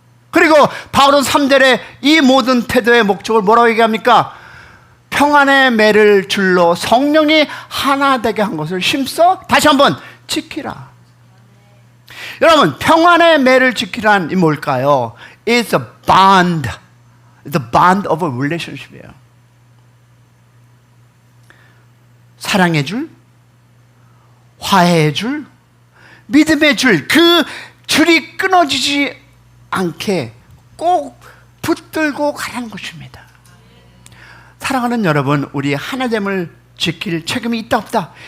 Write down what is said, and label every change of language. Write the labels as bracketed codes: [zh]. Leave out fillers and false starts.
[ko] 그리고 바울은 3절에 이 모든 태도의 목적을 뭐라고 얘기합니까? 평안의 매를 줄로 성령이 하나 되게 한 것을 힘써 다시 한번 지키라. 여러분, 평안의 매를 지키란 이 뭘까요? [en] It's a bond. The bond of a relationship이에요. [ko] 사랑의 줄, 화해의 줄, 믿음의 줄, 그 줄이 끊어지지 않게 꼭 붙들고 가라는 것입니다. 사랑하는 여러분, 우리 하나됨을 지킬 책임이 있다 없다?